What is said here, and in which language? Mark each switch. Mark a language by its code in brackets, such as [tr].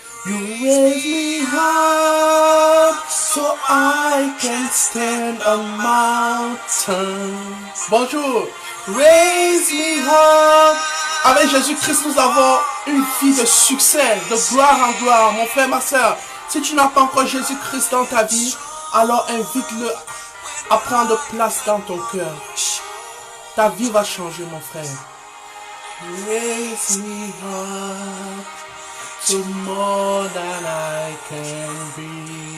[en] You raise me up so I can stand on mountains. Bonjour. Raise me up. [fr] Avec Jésus-Christ, nous avons une vie de succès, de gloire en gloire. Mon frère, ma soeur, si tu n'as pas encore Jésus-Christ dans ta vie, alors invite-le à prendre place dans ton cœur. Ta vie va changer, mon frère. [en] Raise me up to more than I can be.